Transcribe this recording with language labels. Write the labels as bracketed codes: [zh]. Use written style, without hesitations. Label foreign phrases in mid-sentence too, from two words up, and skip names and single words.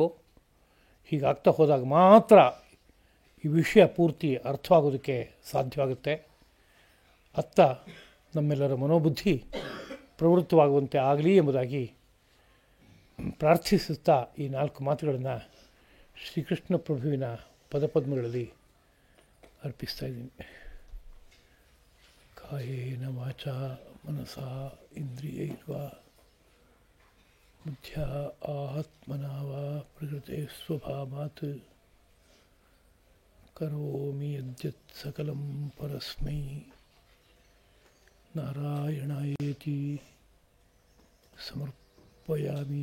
[kn] ಹೀಗಾಗ್ತಾ ಹೋದಾಗ ಮಾತ್ರ ಈ ವಿಷಯ ಪೂರ್ತಿ ಅರ್ಥವಾಗೋದಕ್ಕೆ ಸಾಧ್ಯವಾಗುತ್ತೆ. ಅತ್ತ ನಮ್ಮೆಲ್ಲರ ಮನೋಬುದ್ಧಿ ಪ್ರವೃತ್ತವಾಗುವಂತೆ ಆಗಲಿ ಎಂಬುದಾಗಿ ಪ್ರಾರ್ಥಿಸುತ್ತಾ ಈ 4 ಮಾತುಗಳನ್ನು ಶ್ರೀಕೃಷ್ಣ ಪ್ರಭುವಿನ ಪದಪದ್ಮಗಳಲ್ಲಿ ಅರ್ಪಿಸ್ತಾ ಇದ್ದೀನಿ. [sa] ಕಾಯೇನ ವಾಚಾ ಮನಸಾ ಇಂದ್ರಿಯೈರ್ವಾ ಬುದ್ಧ್ಯಾ ಆತ್ಮನಾ ವಾ ಪ್ರಕೃತೆ ಸ್ವಭಾವಾತ್ ಕರೋಮಿ ಯದ್ಯತ್ ಸಕಲಂ ಪರಸ್ಮೈ ನಾರಾಯಣಾಯೇತಿ ಸಮರ್ಪಯಾಮಿ.